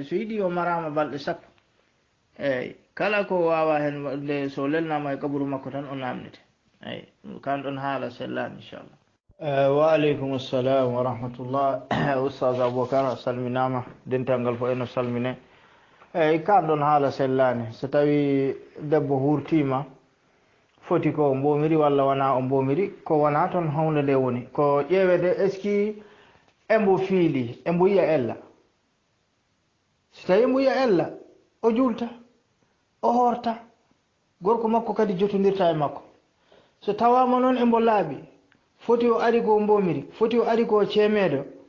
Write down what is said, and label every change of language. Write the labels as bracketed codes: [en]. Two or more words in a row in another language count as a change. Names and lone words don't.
[ff] so yiiɗi o marama balɗe sappo eyyi kala ko wawa hen nde so lelnama e kaburu makko tan o namnete eyyi kan ɗon haala sellani [ar] إن شاء الله وعليكم السلام ورحمة الله [ff] oustage aboubacar a salminama dental ngal fo eno salmine eyyi kan ɗon haala sellani so tawi debbo hurtima foti ko mbomiri walla wona o mbomiri ko wona toon hawde nde woni ko ƴeewede [fr] est ce que [ff] embo fiili embo yiya ella so tawi embo yiya ella o julta o horta gorko makko kadi jotodirta e makko so tawama noon embo laaɓi foti o ari ko mbomiri foti o ari ko ceemeɗo